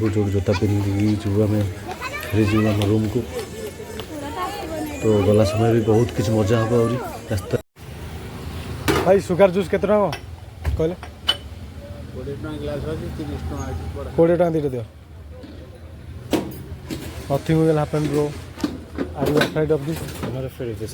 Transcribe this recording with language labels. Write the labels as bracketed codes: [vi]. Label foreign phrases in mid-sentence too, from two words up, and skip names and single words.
[or] ଯେଉଁଠି ଜୋତା ପିନ୍ଧିକି ଯିବୁ ଆମେ ଫେରିଯିବୁ ଆମ ରୁମ୍କୁ। ତ ଗଲା ସମୟରେ ବି ବହୁତ କିଛି ମଜା ହେବ ଆହୁରି ରାସ୍ତା। ଭାଇ [en] sugar juice [or] କେତେ ଟଙ୍କା କହିଲେ? 20 ଟଙ୍କା ଦୁଇଟା ଦିଅ। [en] Nothing will happen, bro. Are you afraid of this? I'm not afraid of this.